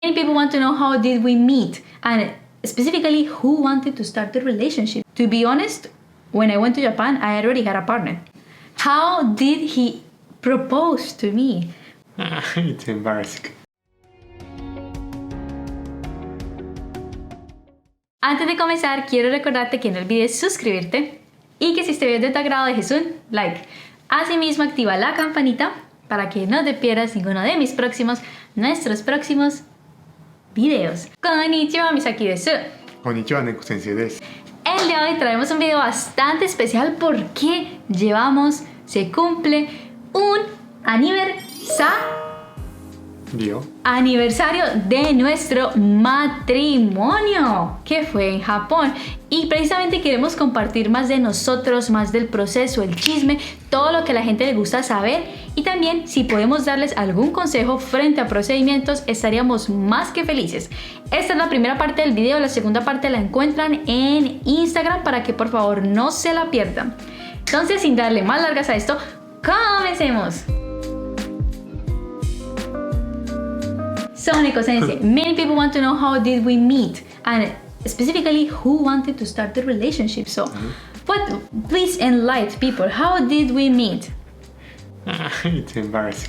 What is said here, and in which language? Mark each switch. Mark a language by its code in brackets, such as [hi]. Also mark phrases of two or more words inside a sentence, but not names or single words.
[en] Many people want to know how did we meet and specifically who wanted to start the relationship. To be honest, when I went to Japan, I already had a partner. How did he propose to me? It's embarrassing. [es] Antes de comenzar, quiero recordarte que no olvides suscribirte y que si este video es de tu agrado dejes un like. Asimismo, activa la campanita para que no te pierdas ninguno de nuestros próximos videos. [ja] Konnichiwa, Misaki desu. Konnichiwa, Neko sensei desu. [es] El de hoy traemos un video bastante especial porque se cumple un aniversario de nuestro matrimonio que fue en Japón, y precisamente queremos compartir más de nosotros, más del proceso, el chisme, todo lo que a la gente le gusta saber, y también si podemos darles algún consejo frente a procedimientos estaríamos más que felices. Esta es la primera parte del video, la segunda parte la encuentran en Instagram para que por favor no se la pierdan. Entonces, sin darle más largas a esto, comencemos. [en] So, Neko sensei, many people want to know how did we meet and specifically who wanted to start the relationship. So, please enlighten people. How did we meet? It's embarrassing.